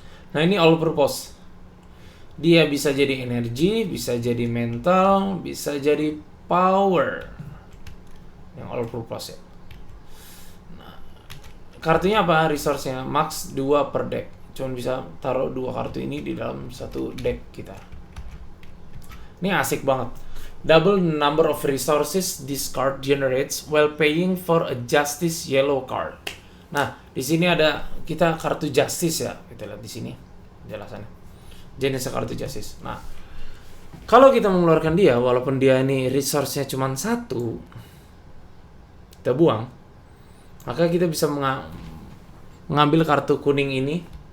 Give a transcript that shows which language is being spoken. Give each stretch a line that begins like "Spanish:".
Indonesian: Nah, ini
English: all purpose.
Indonesian: Dia bisa jadi energi, bisa jadi mental, bisa jadi power. Yang all purpose ya. Nah, kartunya apa? Resource-nya max 2 per deck. Cuman bisa taruh 2 kartu ini di dalam satu deck kita. Ini asik banget.
English: Double number of resources this card generates while paying for a justice yellow card.
Indonesian: Nah, di sini ada kita kartu justice ya. Kita lihat di sini penjelasannya. Jenis kartu justice. Nah, kalau kita mengeluarkan dia, walaupun dia ini resource-nya cuma 1, kita buang, maka kita bisa mengambil kartu kuning ini.